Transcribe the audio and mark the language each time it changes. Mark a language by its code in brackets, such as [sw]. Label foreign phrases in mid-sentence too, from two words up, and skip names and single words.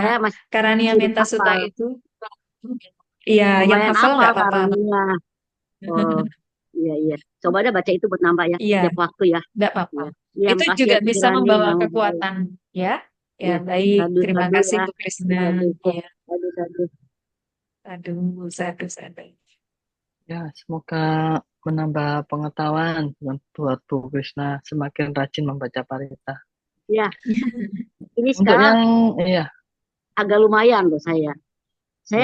[id] Saya Karania masih Menta Sutta hafal, itu, iya, yang lumayan hafal hafal nggak apa-apa. Karunia. Oh, iya iya. Coba deh baca itu buat nambah ya, Iya, setiap waktu ya. nggak apa-apa. Iya, iya Itu makasih juga ya bisa pikirannya membawa yang kekuatan, ya. Ya, ya. baik. Sadu Terima sadu kasih ya, Bu Krisna. sadu Ya, [pi] sadu sadu. [id] aduh, satu, satu. Ya, semoga menambah pengetahuan buat Bu Krisna semakin rajin membaca parita. Ya, ini Untuk sekarang yang iya, agak lumayan loh saya. oh